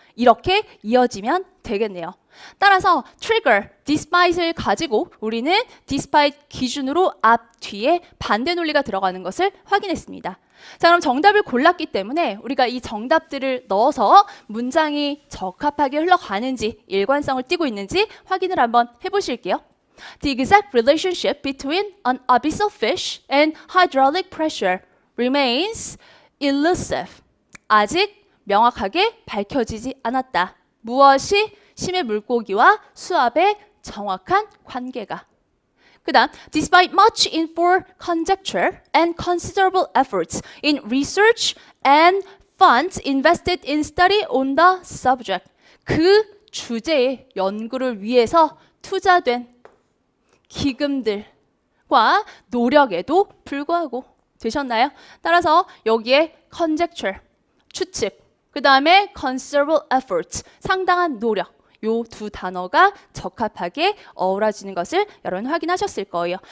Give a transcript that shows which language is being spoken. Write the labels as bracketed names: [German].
[Korean] 이렇게 이어지면 되겠네요. 따라서 trigger, despite을 가지고 우리는 despite 기준으로 앞, 뒤에 반대 논리가 들어가는 것을 확인했습니다. 자, 그럼 정답을 골랐기 때문에 우리가 이 정답들을 넣어서 문장이 적합하게 흘러가는지, 일관성을 띠고 있는지 확인을 한번 해보실게요. [English] The exact relationship between an abyssal fish and hydraulic pressure remains elusive. [Korean] 아직 명확하게 밝혀지지 않았다. 무엇이 심해 물고기와 수압의 정확한 관계가. 그 다음, [English] despite much informed conjecture and considerable efforts in research and funds invested in study on the subject. [Korean] 그 주제의 연구를 위해서 투자된 기금들과 노력에도 불구하고 되셨나요? 따라서 여기에 conjecture, 추측, 그 다음에 considerable efforts, 상당한 노력, 요 두 단어가 적합하게 어우러지는 것을 여러분 확인하셨을 거예요.